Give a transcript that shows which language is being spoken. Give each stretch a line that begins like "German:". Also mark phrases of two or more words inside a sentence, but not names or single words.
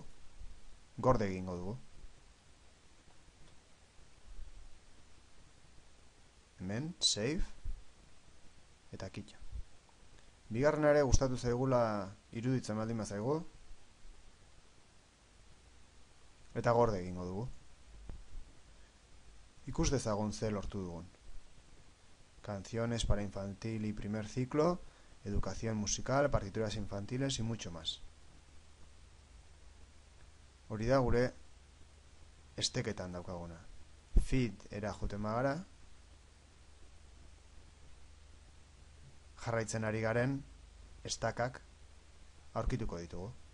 Basque: Gorde egingo dugu. Hemen, save, eta kitxa. Bigarren ere gustatu zaigula iruditzen baldin bazaigu, eta gorde egingo dugu. Ikus dezagun ze lortu dugun.
Spanish: Canciones para infantil y primer ciclo, educación musical, partituras infantiles y mucho más.
Basque: Hori da gure esteketan daukaguna. Feed era joten bagara, jarraitzen ari garen stackak aurkituko ditugu.